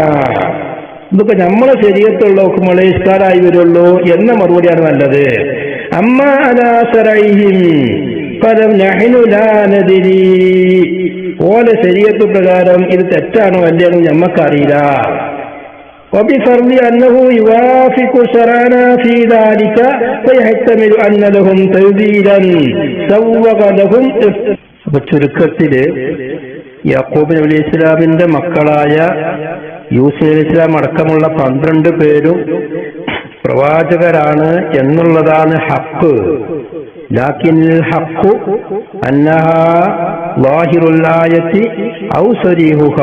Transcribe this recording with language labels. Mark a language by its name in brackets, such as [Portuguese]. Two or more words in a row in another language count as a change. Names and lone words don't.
[Malayalam] ഇതൊക്കെ നമ്മളെ ശരീരത്തുള്ള ഹുക്മുകളെ ഇസ്കാരായി വരുള്ളൂ എന്ന മറുപടിയാണ് നല്ലത്. [Arabic] أما على شرعهم فلا نحن لا ندري. [Malayalam] ഓല ശരീഅത്ത് പ്രകാരം ഇത് തെറ്റാണോ അല്ലയോ ഞമ്മക്കറിയില്ല. [Arabic] وبفرض أنه يوافق شرعنا في ذلك فيحتمل أن لهم تبديلا سوغ لهم. [Malayalam] ചുരുക്കത്തില് യാക്കൂബ് നബി [Arabic] عليه السلام [Malayalam] മക്കളായ യൂസുഫ് [Arabic] عليه السلام [Malayalam] അടക്കമുള്ള 12 പേരും പ്രവാചകരാണ് എന്നുള്ളതാണ് ഹഖ്. [Arabic] لكن الحق أنها ظاهر الآية أو صريحها.